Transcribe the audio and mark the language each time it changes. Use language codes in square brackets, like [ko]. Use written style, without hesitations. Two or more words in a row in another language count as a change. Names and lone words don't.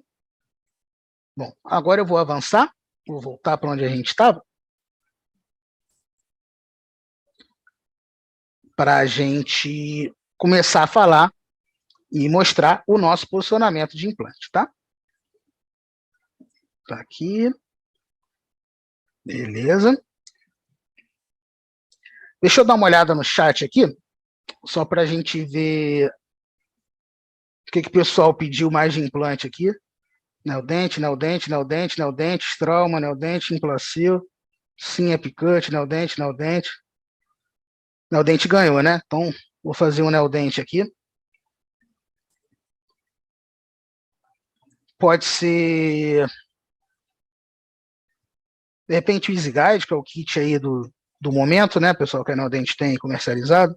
[pt] Bom, agora eu vou avançar, vou voltar para onde a gente estava, para a gente começar a falar e mostrar o nosso posicionamento de implante, tá? Tá aqui. Beleza. Deixa eu dar uma olhada no chat aqui, só para a gente ver o que o pessoal pediu mais de implante aqui. Neodente, neodente, neodente, neodente, trauma, neodente, implacil, sim, epicante, neodente, neodente. Neodente ganhou, né? Então, vou fazer um neodente aqui. Pode ser, de repente, o Easy Guide, que é o kit aí do momento, né, pessoal, que a Neodente tem comercializado.